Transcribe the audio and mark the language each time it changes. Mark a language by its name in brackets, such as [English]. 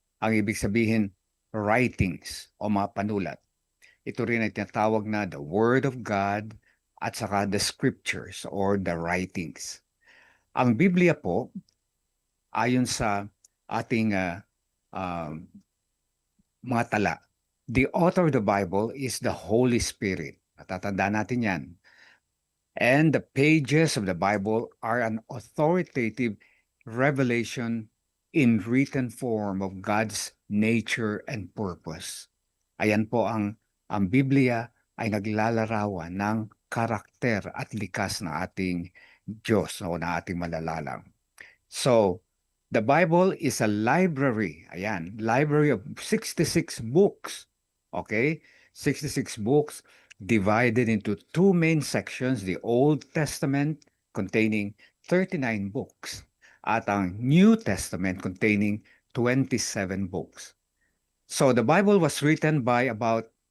[Filipino] Ang ibig sabihin writings o mga panulat. Ito rin ay tinatawag na [English] the Word of God at saka the Scriptures or the writings. [Filipino] Ang Biblia po ayon sa ating mga tala. [English] The author of the Bible is the Holy Spirit. [Filipino] Natatandaan natin yan. [English] And the pages of the Bible are an authoritative revelation in written form of God's nature and purpose. [Filipino] Ayan po ang Biblia ay naglalarawan ng karakter at likas ng ating Diyos o ng ating malalalang. [English] So, the Bible is a library. Ayan, library of 66 books. Okay? 66 books divided into two main sections, the Old Testament containing 39 books at ang New Testament containing 27 books. So the Bible was written by about